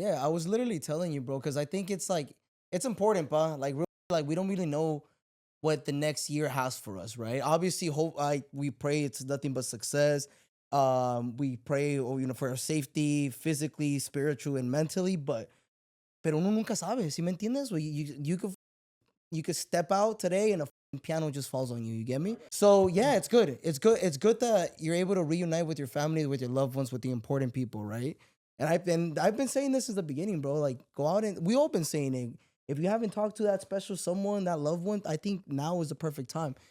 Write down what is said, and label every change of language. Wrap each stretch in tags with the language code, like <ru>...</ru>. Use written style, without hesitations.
<en>Yeah, I was literally telling you, bro, because I think it's like it's important, pa. Like, we don't really know what the next year has for us, right? Obviously, we pray it's nothing but success. We pray, for our safety, physically, spiritual, and mentally.</en> <es>Pero uno nunca sabe, ¿sí me entiendes?</es> <en>You could step out today and a piano just falls on you. You get me? So yeah, it's good. It's good that you're able to reunite with your family, with your loved ones, with the important people, right? And I've been saying this since the beginning, bro. Like, go out and we all been saying it. If you haven't talked to that special someone, that loved one, I think now is the perfect time.</en>